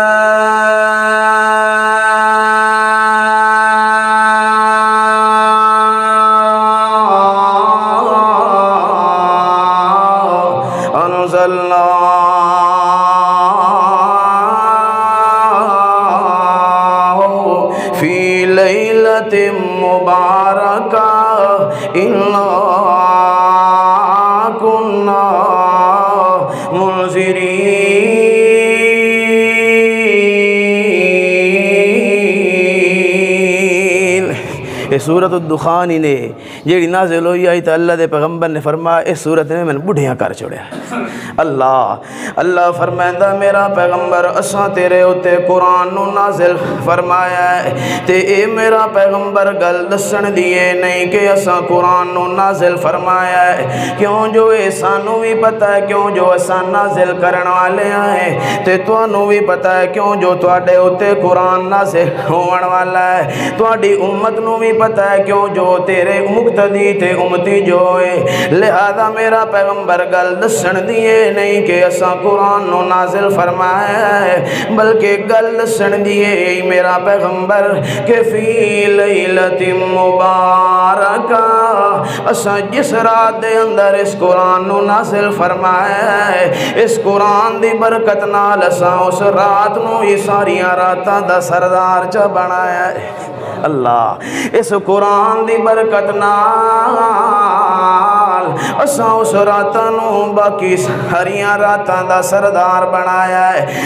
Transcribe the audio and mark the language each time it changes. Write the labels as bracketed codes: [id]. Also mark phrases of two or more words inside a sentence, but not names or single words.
[ar] انزلنا فی لیلۃ مبارکہ اِنَّا کنَّا منذرین. [pa] یہ سورۃ الدخان ہی نے جیڑی نازل ہوئی آئی تو اللہ دے پیغمبر نے فرمایا اس سورت نے میں بڑھیاں کر چھوڑیا. اللہ فرمائندہ میرا پیغمبر اساں تیرے اتے قرآن نو نازل فرمایا ہے تے اے میرا پیغمبر گل دسن دیے نہیں کہ اساں قرآن نو نازل فرمایا ہے. کیوں جو اے سانو بھی پتہ ہے کیوں جو اساں نازل کرن والے ہیں تے تانوں بھی پتہ ہے کیوں جو تواڈے اتے قرآن نازل ہون والا ہے. تواڈی امت نو بھی پتہ ہے کیوں جو تیرے مقتدی تے امتی جو ہے. لہذا میرا پیغمبر گل دسن دیے نہیں کہ اساں قرآن نو نازل فرمایا ہے بلکہ گل دسن دیے میرا پیغمبر کہ [ar] فی لیلۃ مبارکہ [pa] اساں جس رات دے اندر اس قرآن نو نازل فرمایا ہے اس قرآن دی برکت نال اساں اس رات نو ہی ساریاں راتاں دا سردار چا بنایا ہے. اللہ اس قرآن دی برکت نال اساں اس راتاں نو باقی ساریاں راتاں دا سردار بنایا ہے.